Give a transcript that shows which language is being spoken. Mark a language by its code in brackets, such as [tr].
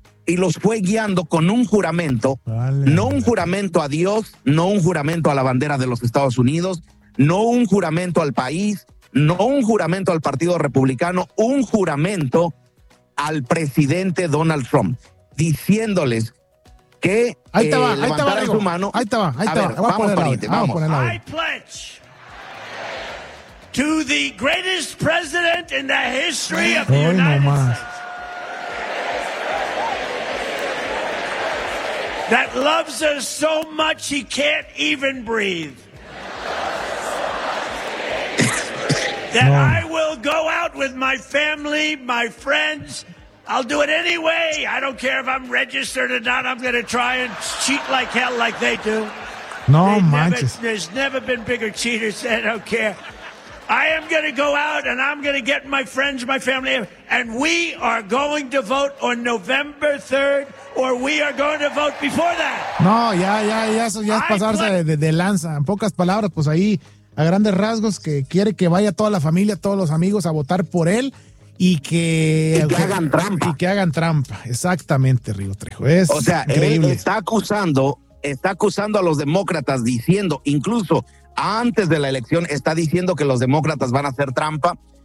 [es] y los fue guiando con un juramento, no un juramento a Dios, no un juramento a la bandera de los Estados Unidos, no un juramento al país, no un juramento al Partido Republicano, un juramento al presidente Donald Trump, diciéndoles que levantaran su mano. Ahí está, vamos. [en] I pledge to the greatest president in the history of the United States that loves us so much he can't even breathe. That I will go out with my family, my friends. I'll do it anyway. I don't care if I'm registered or not. I'm going to try and cheat like hell like they do. [es] No, they manches. [en] There's never been bigger cheaters. I don't care. I am going to go out and I'm going to get my friends, my family, and we are going to vote on November 3rd or we are going to vote before that. [es] No, ya eso ya es pasarse de lanza. En pocas palabras, pues ahí a grandes rasgos que quiere que vaya toda la familia, todos los amigos a votar por él. Y que hagan trampa. Y que hagan trampa. Exactamente, Río Trejo. Es increíble. Él está acusando a los demócratas, diciendo, incluso antes de la elección, está diciendo que los demócratas van a hacer trampa.